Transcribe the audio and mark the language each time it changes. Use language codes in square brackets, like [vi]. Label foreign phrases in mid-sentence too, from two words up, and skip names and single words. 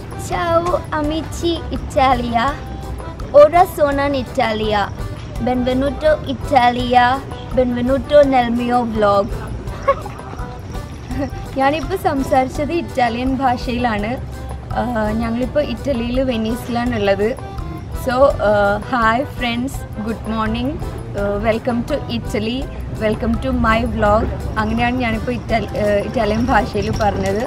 [it] Ciao amici Italia, ora sono in Italia. Benvenuto Italia, benvenuto nel mio vlog. [ml] ഞാനിപ്പോൾ സംസാരിച്ചത് ഇറ്റാലിയൻ ഭാഷയിലാണ്. ഞങ്ങളിപ്പോൾ ഇറ്റലിയിൽ വെനീസിലാണുള്ളത്. [en] So hi friends, good morning, welcome to Italy, welcome to my vlog. [ml] അങ്ങനെയാണ് ഞാനിപ്പോൾ ഇറ്റാലിയൻ ഭാഷയിൽ പറഞ്ഞത്.